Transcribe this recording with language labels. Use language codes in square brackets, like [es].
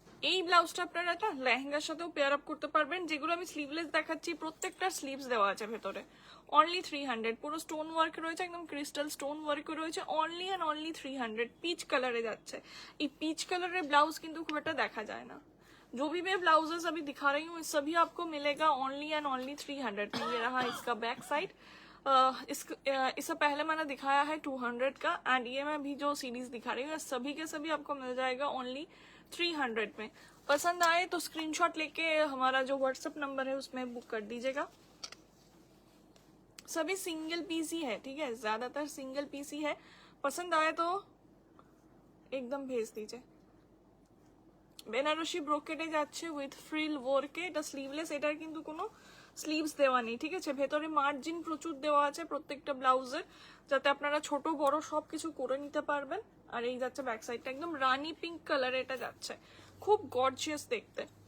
[bn] এই ব্লাউজটা আপনারা না লেহেঙ্গার সাথেও পেয়ার আপ করতে পারবেন। যেগুলো আমি স্লিভলেস দেখাচ্ছি প্রত্যেকটা স্লিভস দেওয়া আছে ভেতরে, অনলি 300। পুরো স্টোন ওয়ার্ক রয়েছে, একদম ক্রিস্টাল স্টোন ওয়ার্ক রয়েছে, অনলি অ্যান্ড অনলি 300। পিচ কালারে যাচ্ছে। এই পিচ কালারের ব্লাউজ কিন্তু খুব একটা দেখা যায় না। [hi] जो भी मैं ब्लाउजेस अभी दिखा रही हूँ सभी आपको मिलेगा ओनली एंड ओनली 300 में। ये रहा इसका बैक साइड, इससे पहले मैंने दिखाया है 200 का, एंड ये मैं भी जो सीरीज दिखा रही हूँ सभी के सभी आपको मिल जाएगा ओनली 300 में। पसंद आए तो स्क्रीनशॉट लेके हमारा जो व्हाट्सएप नंबर है उसमें बुक कर दीजिएगा। सभी सिंगल पीस ही है, ठीक है, ज्यादातर सिंगल पीस ही है। पसंद आए तो एकदम भेज दीजिए। [bn] বেনারসি ব্রোকেটে যাচ্ছে উইথ ফ্রিল ওয়ার্কে, এটা স্লিভলেস, এটার কিন্তু কোনো স্লিভস দেওয়া নেই, ঠিক আছে। ভেতরে মার্জিন প্রচুর দেওয়া আছে প্রত্যেকটা ব্লাউজের, যাতে আপনারা ছোট বড় সবকিছু করে নিতে পারবেন। আর এই যাচ্ছে ব্যাক সাইডটা, একদম রানি পিঙ্ক কালারে এটা যাচ্ছে, খুব গর্জিয়াস দেখতে।